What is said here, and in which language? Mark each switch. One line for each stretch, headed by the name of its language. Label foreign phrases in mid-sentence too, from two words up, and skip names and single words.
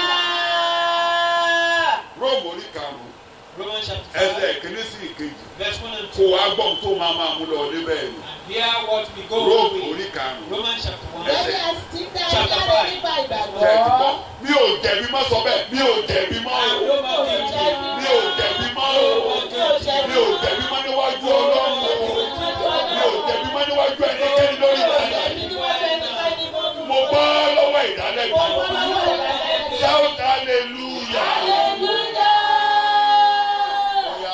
Yoruba: Róòmù orí karùn-ún.
English: Romans chapter
Yoruba: ẹsẹ̀ kìíní sí ìkejì.
English: Verse 1 and
Yoruba: Kò
English: 2.
Yoruba: wá gbọ́n tó máa mú lọ níbẹ̀ ni.
English: And hear what we go
Yoruba: Róòmù
English: with.
Yoruba: orí karùn-ún.
English: Romans chapter 1.
Yoruba: Ẹsẹ̀ Lẹ́yìn àti dá
English: Chapter
Yoruba: iná lé
English: 5.
Yoruba: nípa ìgbàgbọ́. kẹ̀tì mọ́. Mi ò jẹ̀bi mọ́ sọ bẹ́ẹ̀. Mi ò jẹ̀bi mọ́
English: And
Yoruba: o.
English: no more guilty.
Yoruba: Mi ò jẹ̀bi mọ́ o. Mi ò jẹ̀bi mọ́ níwájú Ọlọ́run o. Mi ò jẹ̀bi mọ́ níwájú ẹnikẹ́ni lórí ìdálẹ́bi. Mo bọ́ lọ́wọ́ ìdálẹ́bi.
English: Shout hallelujah.
Yoruba: Ọ̀ya.